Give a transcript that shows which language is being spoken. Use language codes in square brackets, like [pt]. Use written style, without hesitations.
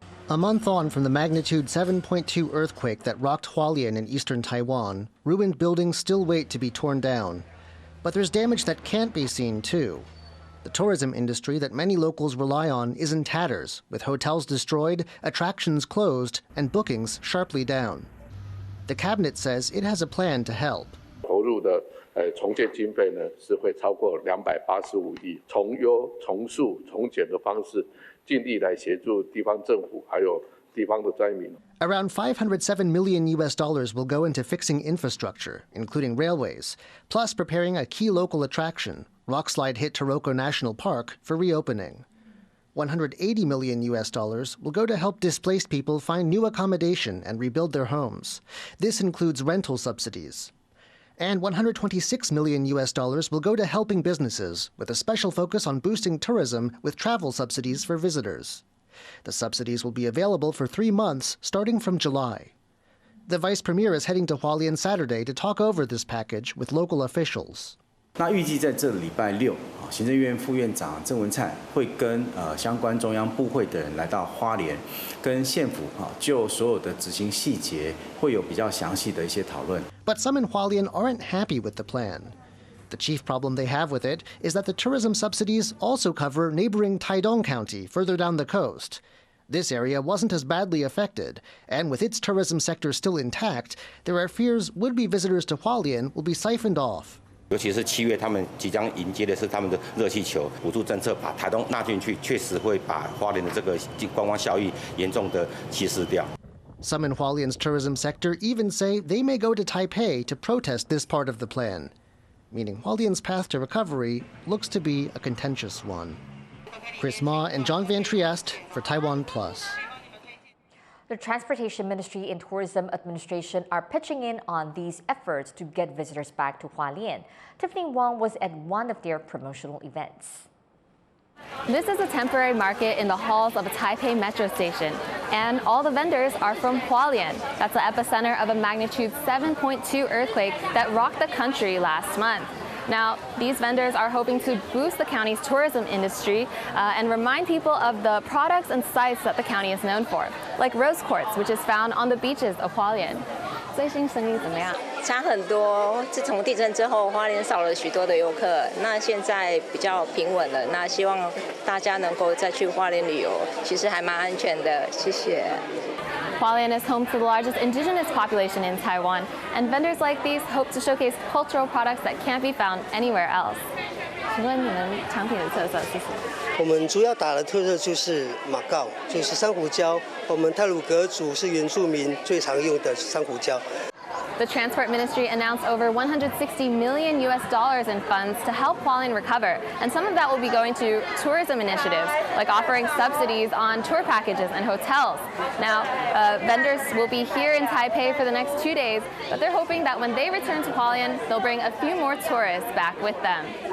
[en] A month on from the magnitude 7.2 earthquake that rocked Hualien in eastern Taiwan, ruined buildings still wait to be torn down. But there's damage that can't be seen, too. The tourism industry that many locals rely on is in tatters, with hotels destroyed, attractions closed, and bookings sharply down. The cabinet says it has a plan to help. [zh] 投入的重建经费呢是会超过285亿，从优、从速、从简的方式，尽力来协助地方政府还有地方的灾民。 [en] Around $507 million will go into fixing infrastructure, including railways, plus preparing a key local attraction, rockslide hit Sirocco National Park, for reopening. $180 million will go to help displaced people find new accommodation and rebuild their homes. This includes rental subsidies. And $126 million will go to helping businesses, with a special focus on boosting tourism with travel subsidies for visitors. The subsidies will be available for 3 months, starting from July. The vice premier is heading to Hualien Saturday to talk over this package with local officials. [zh] 那预计在这礼拜6，行政院副院长郑文灿会跟相关中央部会的人来到花莲，跟县府就所有的执行细节会有比较详细的一些讨论。 [en] But some in Hualien aren't happy with the plan. The chief problem they have with it is that the tourism subsidies also cover neighboring Hualien County further down the coast. This area wasn't as badly affected, and with its tourism sector still intact, there are fears would-be visitors to Hualien will be siphoned off. [zh] 尤其是7月，他们即将迎接的是他们的热气球补助政策，把台东纳进去，确实会把花莲的这个观光效益严重的稀释掉。 [en] Some in Hualien's tourism sector even say they may go to Taipei to protest this part of the plan, meaning Hualien's path to recovery looks to be a contentious one. Chris Ma and John Van Trieste for TaiwanPlus. The Transportation Ministry and Tourism Administration are pitching in on these efforts to get visitors back to Hualien. Tiffany Wong was at one of their promotional events. This is a temporary market in the halls of a Taipei metro station, and all the vendors are from Hualien. That's the epicenter of a magnitude 7.2 earthquake that rocked the country last month. Now, these vendors are hoping to boost the county's tourism industry and remind people of the products and sites that the county is known for, like rose quartz, which is found on the beaches of Hualien. [zh] 最新生意怎么样？差很多。自从地震之后，花莲少了许多的游客，那现在比较平稳了。那希望大家能够再去花莲旅游，其实还蛮安全的。谢谢。 [en] Hualien is home to the largest indigenous population in Taiwan, and vendors like these hope to showcase cultural products that can't be found anywhere else. [zh] 请问你们产品的特色是什么？我们主要打的特色就是马告，就是珊瑚礁。我们太鲁阁族是原住民最常用的珊瑚礁。 [en] The Transport Ministry announced over $160 million in funds to help Hualien recover, and some of that will be going to tourism initiatives, like offering subsidies on tour packages and hotels. Now, vendors will be here in Taipei for the next 2 days, but they're hoping that when they return to Hualien, they'll bring a few more tourists back with them.